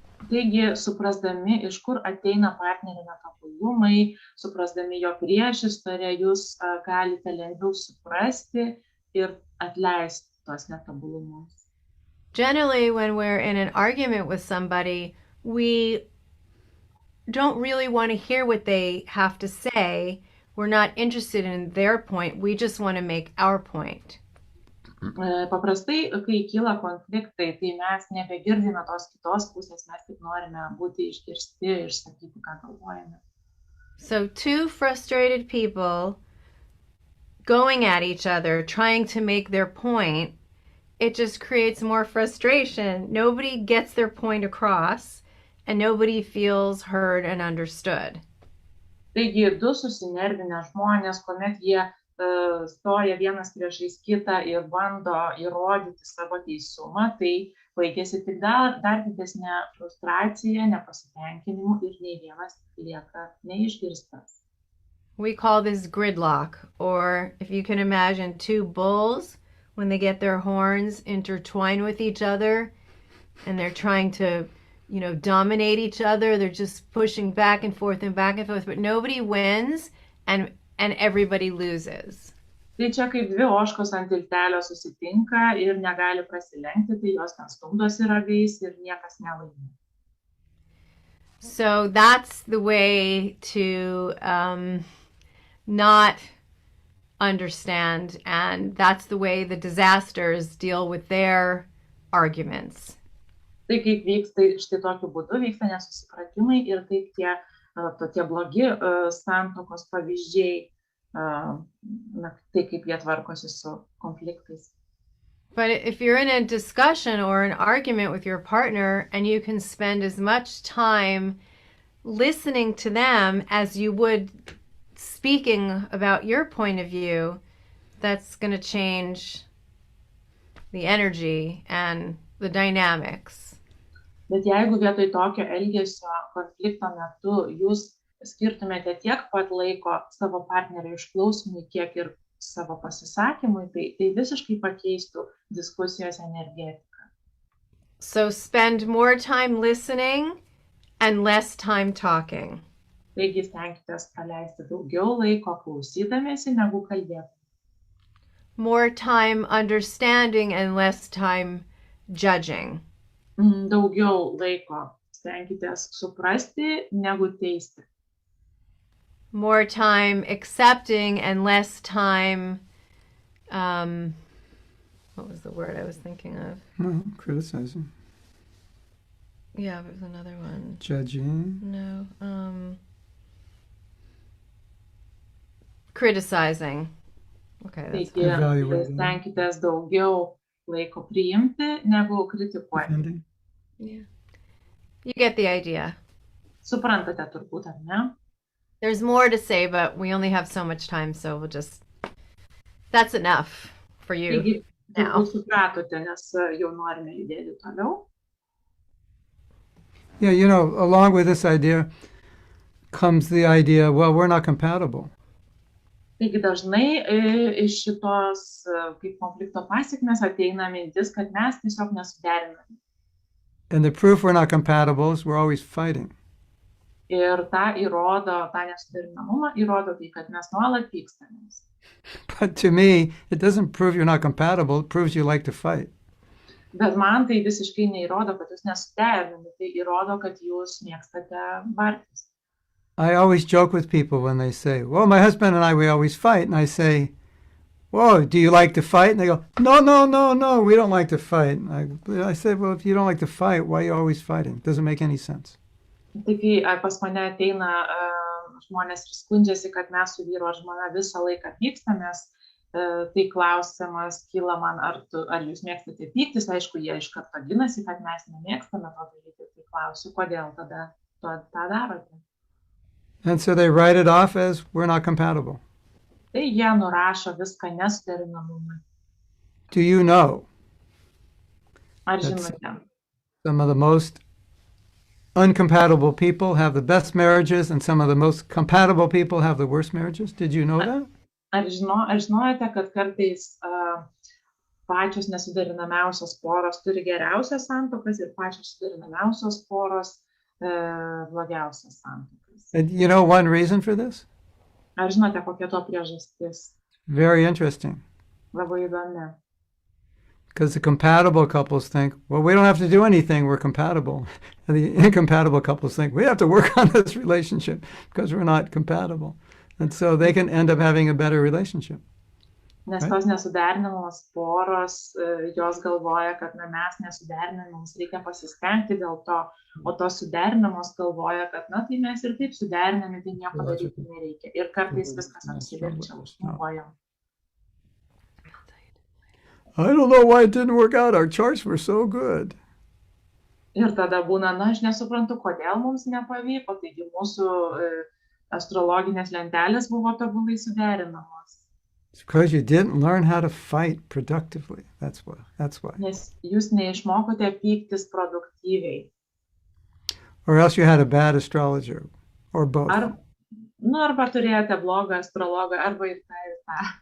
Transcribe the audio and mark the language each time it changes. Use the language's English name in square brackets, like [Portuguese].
[Lithuanian] Taigi, suprasdami, iš kur ateina partnerio netobulumai, suprasdami jo priešistorę, jūs galite lengviau suprasti ir atleisti tos netobulumus. [English] Generally, when we're in an argument with somebody, we don't really want to hear what they have to say. We're not interested in their point. We just want to make our point. [Lithuanian] Paprastai, kai kyla konfliktai, tai mes nebegirdime tos kitos pusės, mes tik norime būti išgirsti ir išsakyti, ką galvojame. [English] So two frustrated people going at each other, trying to make their point, it just creates more frustration. Nobody gets their point across, and nobody feels heard and understood. [Lithuanian] Taigi, du susinervinę žmonės, kuomet jie stoja vienas priešais kitą ir bando įrodyti savo teisumą, tai baigėsi tik dar didesnė frustracija, nepasitenkinimu ir nei vienas lieka neišgirstas. [English] We call this gridlock, or if you can imagine two bulls, when they get their horns intertwined with each other and they're trying to, dominate each other, they're just pushing back and forth, but nobody wins and everybody loses. [Lithuanian] Tai čia kaip dvi ožkos ant tiltelio susitinka ir negali prasilenkti, tai jos ten stumdosi ragais ir niekas nelaimi. [English] So that's the way to not understand, and that's the way the disasters deal with their arguments. [Lithuanian] Tai kaip vyksta, štai tokiu būdu vyksta nesusipratimai ir kaip tokie blogi santuokos pavyzdžiai, tai kaip jie tvarkosi su konfliktais. [English] But if you're in a discussion or an argument with your partner and you can spend as much time listening to them as you would speaking about your point of view, that's going to change the energy and the dynamics. [Lithuanian] Bet jeigu vietoj tokio elgesio konflikto metu jūs skirtumėte tiek pat laiko savo partnerio išklausimui, kiek ir savo pasisakymui, tai visiškai pakeistų diskusijos energetiką. [English] So spend more time listening and less time talking. [Lithuanian] Taigi stenkitės praleisti daugiau laiko klausydamiesi negu kalbėti. [English] More time understanding and less time judging. [Lithuanian] Daugiau laiko stenkitės suprasti negu teisti. [English] More time accepting and less time, what was the word I was thinking of? Criticizing. Yeah, there's another one. Judging. No. Criticizing. Okay, that's [Lithuanian] Taigi, stenkitės daugiau laiko priimti negu kritikuoti. [English] Yeah. You get the idea. [Lithuanian] Suprantate turbūt, ar ne? [English] There's more to say, but we only have so much time, so we'll just... That's enough for you. [Lithuanian] Taigi, [English] now. [Lithuanian] Supratote, nes jau norime judėti toliau. [English] Yeah, along with this idea comes the idea, well, we're not compatible. [Lithuanian] Taigi dažnai iš šitos kaip konflikto pasekmės ateina mintis, kad mes tiesiog nesuderiname. [English] And the proof we're not compatible is we're always fighting. [Lithuanian] Ir tą nesuderinamumą įrodo tai, kad mes nuolat pykstamės. [English] But to me, it doesn't prove you're not compatible, it proves you like to fight. [Lithuanian] Bet man tai visiškai neįrodo, kad jūs nesuderinami, tai įrodo, kad jūs mėgstate bartis. [English] I always joke with people when they say, well, my husband and I, we always fight. And I say, whoa, do you like to fight? And they go, no, we don't like to fight. I say, well, if you don't like to fight, why are you always fighting? It doesn't make any sense. [Lithuanian] Taigi, pas mane ateina žmonės ir skundžiasi, kad mes su vyro žmona visą laiką pykstamės. Tai klausimas kyla man, ar jūs mėgstate pyktis? Aišku, jie iš karto ginasi, kad mes nemėgstame to daryti. Tai klausiu, kodėl tada tą darote? [English] And so they write it off as we're not compatible. [Lithuanian] Tai jie nurašo viską nesuderinamumui. [English] Do you know [Lithuanian] Ar žinote? [English] Some of the most uncompatible people have the best marriages and some of the most compatible people have the worst marriages? Did you know that? [Lithuanian] Ar žinote, kad kartais pačios nesuderinamiausios poros turi geriausias santuokas ir pačios suderinamiausios poros blogiausias santuokas? [English] And you know one reason for this? [Lithuanian] Ar žinote, kokia to priežastis? [English] Very interesting. [Lithuanian] Labai įdomi. [English] Because the compatible couples think, well, we don't have to do anything, we're compatible. And the incompatible couples think, we have to work on this relationship because we're not compatible. And so they can end up having a better relationship. [Lithuanian] Nes tos nesuderinamos poros, jos galvoja, kad mes nesuderinami, mums reikia pasistengti dėl to, o tos suderinamos galvoja, kad tai mes ir taip suderinami, tai nieko daryti nereikia. Ir kartais viskas apsiverčia už kojom. [English] I don't know why it didn't work out. Our charts were so good. [Lithuanian] Ir tada būna, na, aš nesuprantu, kodėl mums nepavyko, taigi mūsų astrologinės lentelės buvo tobulai suderinamos. [English] It's because you didn't learn how to fight productively. That's why. [Lithuanian] Nes jūs neišmokote pyktis produktyviai. [English] Or else you had a bad astrologer, or both. [Lithuanian] Arba turėjote blogą astrologą, arba ir tą, ir tą.